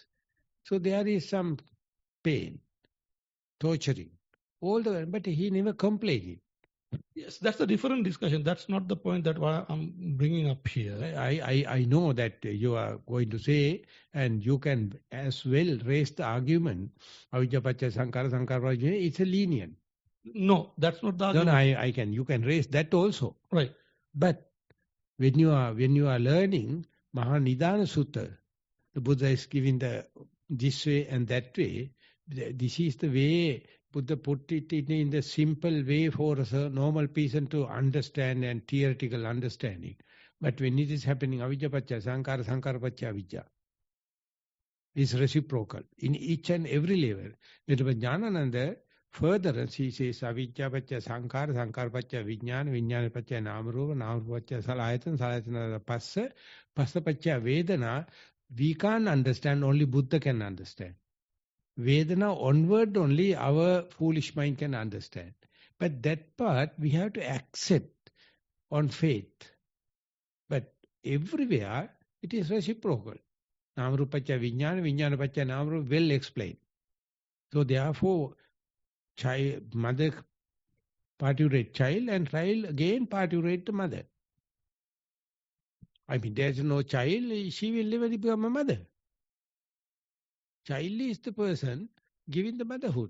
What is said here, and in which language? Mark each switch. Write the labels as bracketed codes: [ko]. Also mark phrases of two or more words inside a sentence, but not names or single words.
[en] So there is some pain, torturing. But he never complained. Yes, that's a different discussion. That's not the point that I'm bringing up here. I know that you are going to say, and you can as well raise the argument, [pi] avidya paccaya sankhara, sankhara, [en] it's a lenient. No, that's not the argument. No, you can raise that also. Right. But when you are learning Maha Nidana Sutta, the Buddha is giving this way and that way. This is the way Buddha put it in the simple way for a normal person to understand and theoretical understanding. But when it is happening, [pi] avidya paccaya sankhara, sankhara paccaya avidya, [en] is reciprocal in each and every level. With Jnanananda, furtherance, he says, [pi] avijja pacca sankara, sankara pacca vijnana, vijnana pacca namarupa, namarupa pacca salayatana, salayatana passa, passa pacca vedana. [en] We can't understand, only Buddha can understand. Vedana onward only our foolish mind can understand. But that part we have to accept on faith. But everywhere it is reciprocal. [pi] Namarupacha vijnana, vijnanapacha namarupa, [en] well explained. So therefore, child, mother parturiate child and child again parturiate the mother. I mean, there is no child, she will never become a mother. Child is the person giving the motherhood.